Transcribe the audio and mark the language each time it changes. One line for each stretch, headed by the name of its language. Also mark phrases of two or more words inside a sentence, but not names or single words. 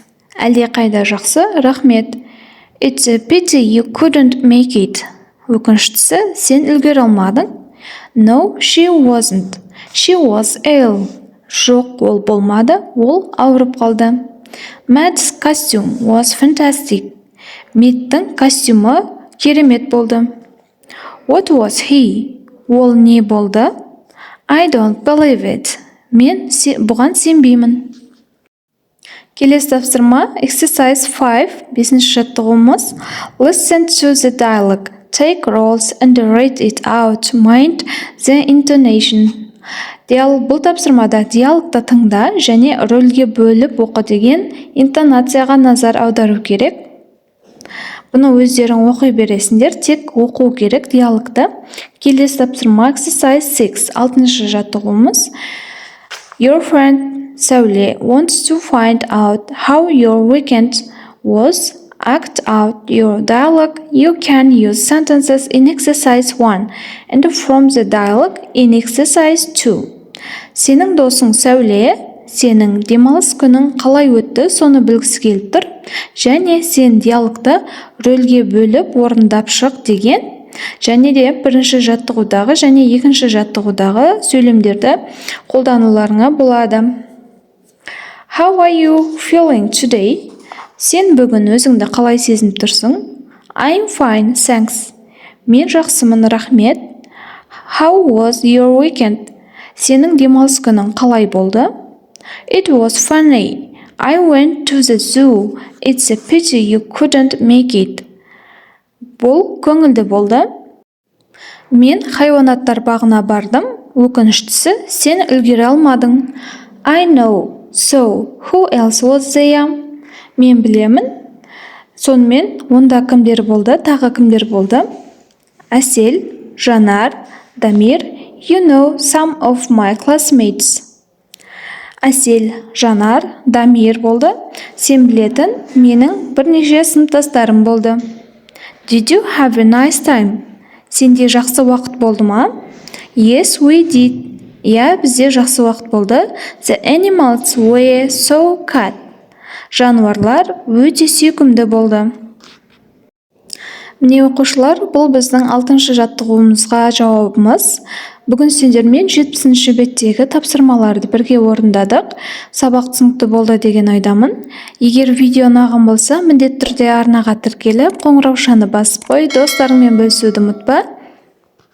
Kazakh: Әлде қайда жақсы, рахмет.
English: It's a pity you couldn't make it.
Kazakh: Өкініштісі, сен үлгере алмадың.
English: No, she wasn't. She was ill.
Kazakh: Жоқ, ол болмады, ол ауырып қалды.
English: Matt's costume was fantastic.
Kazakh: Меттің костюмі керемет болды.
English: What was he?
Kazakh: Ол не болды?
English: I don't believe it.
Kazakh: Мен бұған сенбеймін. Келесі тапсырма exercise 5, 5-ші жаттығуымыз.
English: Listen to the dialogue. Take roles and read it out. Mind the intonation.
Kazakh: Бұл тапсырмада диалогты тыңда және рөлге бөліп оқы деген интонацияға назар аудару керек. Бұны өздерің оқи бересіңдер, тек оқу керек диалогты. Келесі тапсырма exercise 6, 6-ші жаттығуымыз.
English: Your friend Сәуле wants to find out how your weekend was. Act out your dialogue. You can use sentences in exercise 1 and from the dialogue in exercise 2.
Kazakh: Сенің досың Сәуле сенің демалыс күнің қалай өтті, соны білгісі келіп тұр. Және сен диалогты рөлге бөліп орындап шық деген. Және де бірінші жаттығудағы және екінші жаттығудағы сөйлемдерді қолдануларыңа болады.
English: How are you feeling today?
Kazakh: Сен бүгін өзіңді қалай сезініп тұрсың?
English: I'm fine, thanks.
Kazakh: Мен жақсымын, рахмет.
English: How was your weekend?
Kazakh: Сенің демалыс күнің қалай болды?
English: It was funny. I went to the zoo. It's a pity you couldn't make it.
Kazakh: Бұл көңілді болды. Мен хайуанаттар бағына бардым. Өкініштісі, сен үлгере алмадың.
English: I know. So, who else was there?
Kazakh: Мен білемін. Сонымен, онда кімдер болды, тағы кімдер болды? Әсел, Жанар, Дамир.
English: You know some of my classmates.
Kazakh: Әсел, Жанар, Дамир болды. Сен білетін, менің бірнеше сыныптастарым болды.
English: Did you have a nice time?
Kazakh: Сенде жақсы уақыт болды ма?
English: Yes, we did.
Kazakh: Иә, бізде жақсы уақыт болды.
English: The animals were so cute.
Kazakh: Жануарлар өте сүйкімді болды. Міне оқушылар, бұл біздің 6-шы жаттығуымызға жауабымыз. Бүгін сендермен 70-ші беттегі тапсырмаларды бірге орындадық. Сабақ түсінікті болды деген ойдамын. Егер видео ұнаған болса, міндетті түрде арнаға тіркеліп, қоңыраушаны басып қой, достарыңмен бөлісуді ұмытпа.